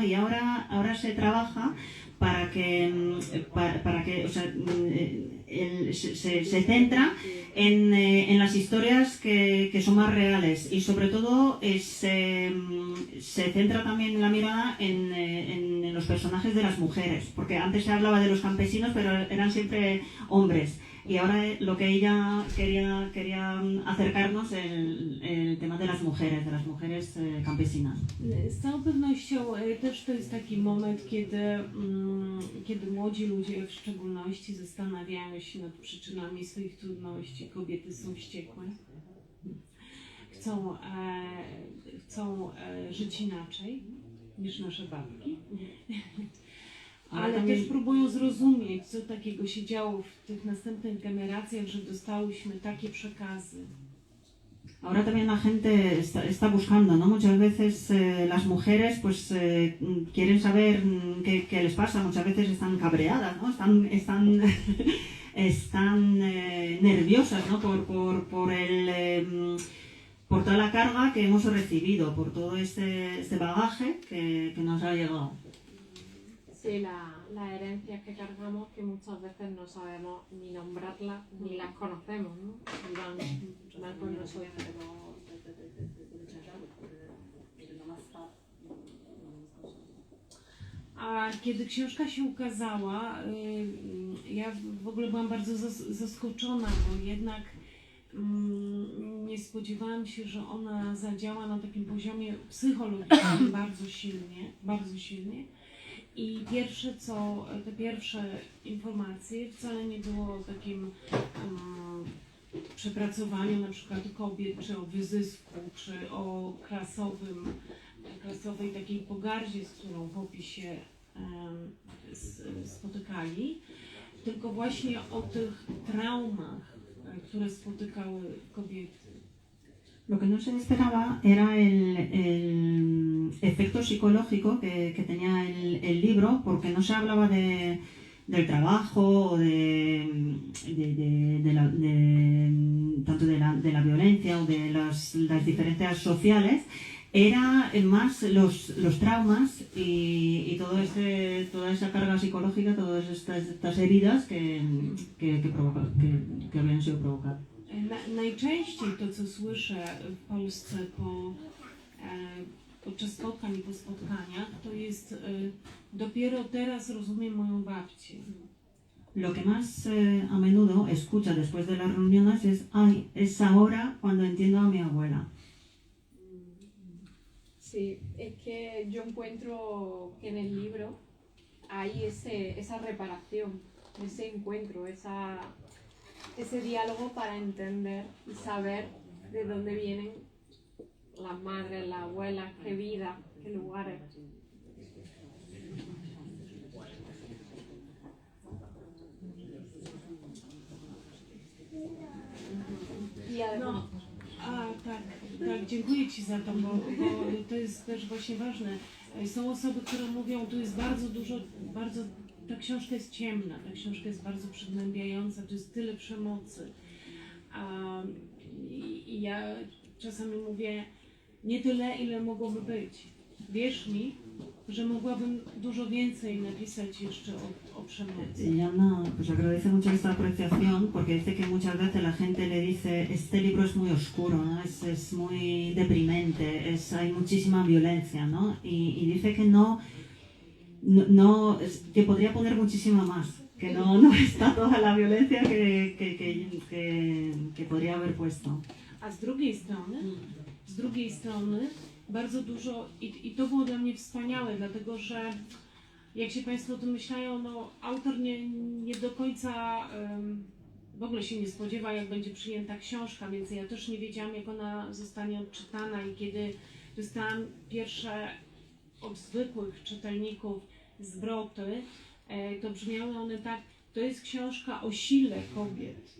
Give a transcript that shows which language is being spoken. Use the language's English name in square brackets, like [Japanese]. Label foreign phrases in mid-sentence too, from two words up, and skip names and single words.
[Spanish] Y ahora se trabaja para que o sea, se centra en las historias que son más reales y sobre todo se centra también la mirada en los personajes de las mujeres, porque antes se hablaba de los campesinos pero eran siempre hombres y ahora lo que ella quería acercarnos el tema de las mujeres campesinas. [Polish] Z całą pewnością też to jest taki moment, kiedy młodzi ludzie w szczególności zastanawiają się nad przyczynami swoich trudności. Kobiety są wściekłe, chcą żyć inaczej niż nasze babki. Ale też próbują zrozumieć, co takiego się działo w tych następnych generacjach, że dostałyśmy takie przekazy. [Spanish] Ahora también la gente está buscando, ¿no? Muchas veces las mujeres pues quieren saber qué les pasa, muchas veces están cabreadas, ¿no? Están nerviosas, ¿no? Por toda la carga que hemos recibido, por todo este bagaje que nos ha llegado. Sí, las herencias que cargamos que muchas veces no sabemos ni nombrarlas ni las conocemos, ¿no? Por nosotros. [Polish] A kiedy książka się ukazała, ja w ogóle byłam bardzo zaskoczona, bo jednak nie spodziewałam się, że ona zadziała na takim poziomie psychologicznym bardzo silnie. I te pierwsze informacje wcale nie było o takim przepracowaniu na przykład kobiet, czy o wyzysku, czy o klasowej takiej pogardzie, z którą w opisie spotykali, tylko właśnie o tych traumach, które spotykały kobiety. [Spanish] Lo que no se esperaba era el efecto psicológico que tenía el libro, porque no se hablaba del trabajo, tanto de la violencia o de las diferencias sociales, era más los traumas y toda esa carga psicológica, todas estas heridas que habían sido provocadas. [Polish] Najczęściej to, co słyszę w Polsce podczas spotkań i po spotkaniach, to jest dopiero teraz rozumiem moją babcię. [Spanish] lo que más a menudo escucha después de las reuniones es, ay, es ahora cuando entiendo a mi abuela. Sí, es que yo encuentro que en el libro hay esa reparación, ese encuentro, ese diálogo para entender y saber de dónde vienen las madres, las abuelas, qué vida, qué lugares. I además, [Polish] Tak, dziękuję Ci za to, bo to jest też właśnie ważne. Są osoby, które mówią, tu jest bardzo dużo, ta książka jest ciemna, ta książka jest bardzo przygnębiająca, tu jest tyle przemocy. I ja czasami mówię, nie tyle, ile mogłoby być. Wierz mi, że mogłabym dużo więcej napisać jeszcze o przemocy. [Spanish] Y Ana pues agradece mucho esta apreciación porque dice que muchas veces la gente le dice este libro es muy oscuro, ¿no? Es muy deprimente, hay muchísima violencia, ¿no? Y dice que que podría poner muchísima más, que no está toda la violencia que podría haber puesto. [Polish] A z drugiej strony bardzo dużo, i to było dla mnie wspaniałe, dlatego że jak się Państwo domyślają, no autor nie do końca w ogóle się nie spodziewa, jak będzie przyjęta książka, więc ja też nie wiedziałam, jak ona zostanie odczytana, i kiedy dostałam pierwsze od zwykłych czytelników zwroty, to brzmiały one tak: to jest książka o sile kobiet.